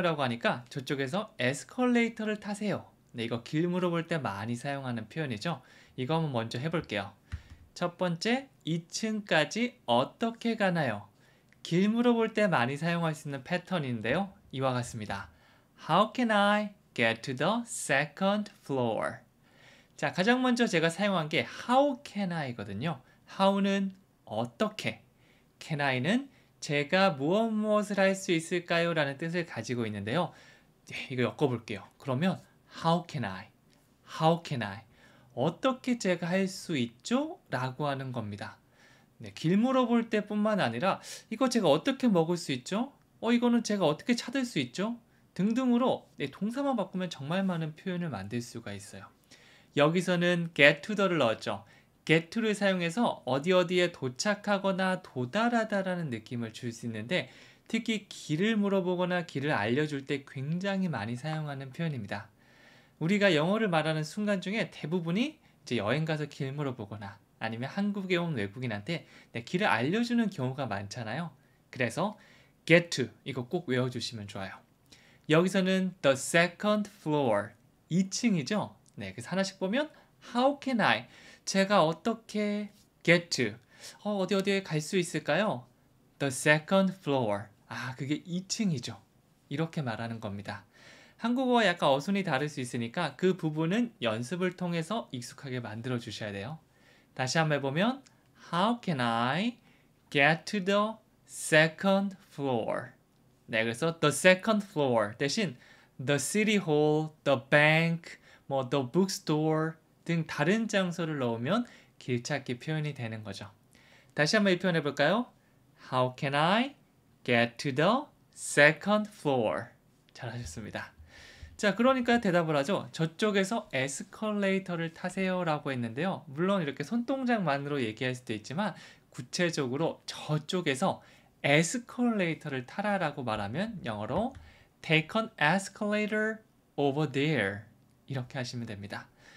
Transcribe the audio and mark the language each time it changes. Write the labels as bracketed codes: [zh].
[ko] 라고 하니까 저쪽에서 에스컬레이터를 타세요. 네, 이거 길 물어볼 때 많이 사용하는 표현이죠. 이거 한번 먼저 해볼게요. 첫 번째, 2층까지 어떻게 가나요? 길 물어볼 때 많이 사용할 수 있는 패턴인데요. 이와 같습니다. [en] How can I get to the second floor? [ko] 자, 가장 먼저 제가 사용한 게 [en] How can I [ko] 거든요. How는 어떻게, [en] can I [ko] 는 제가 무엇을 할 수 있을까요? 라는 뜻을 가지고 있는데요. 이거 엮어볼게요. [en] 그러면 How can I? How can I? [ko] 어떻게 제가 할 수 있죠? 라고 하는 겁니다. 네, 길 물어볼 때뿐만 아니라 이거 제가 어떻게 먹을 수 있죠? 이거는 제가 어떻게 찾을 수 있죠? 등등으로 동사만 바꾸면 정말 많은 표현을 만들 수가 있어요. 여기서는 [en] get to the [ko] 를 넣었죠. get to를 사용해서 어디에 도착하거나 도달하다라는 느낌을 줄 수 있는데 특히 길을 물어보거나 길을 알려줄 때 굉장히 많이 사용하는 표현입니다. 우리가 영어를 말하는 순간 중에 대부분이 이제 여행 가서 길 물어보거나 아니면 한국에 온 외국인한테 길을 알려주는 경우가 많잖아요. 그래서 [en] get to [ko] 이거 꼭 외워주시면 좋아요. 여기서는 [en] the second floor [ko] 2층이죠. 네, 그래서 하나씩 보면 [en] how can I [ko] 제가 어떻게 [en] get to [ko] 어디에 갈 수 있을까요? [en] the second floor [ko] 그게 2층이죠. 이렇게 말하는 겁니다. 한국어와 약간 어순이 다를 수 있으니까 그 부분은 연습을 통해서 익숙하게 만들어 주셔야 돼요. 다시 한번 해보면 [en] How can I get to the second floor? [ko] 네, 그래서 [en] the second floor [ko] 대신 [en] the city hall, the bank, the bookstore [ko] 등 다른 장소를 넣으면 길찾기 표현이 되는 거죠. 다시 한번 이 표현 해볼까요? [en] How can I get to the second floor? [ko] 잘하셨습니다. 자, 그러니까 대답을 하죠. 저쪽에서 에스컬레이터를 타세요 라고 했는데요. 물론 이렇게 손동작만으로 얘기할 수도 있지만 구체적으로 저쪽에서 에스컬레이터를 타라 라고 말하면 영어로 [en] Take an escalator over there [ko] 이렇게 하시면 됩니다.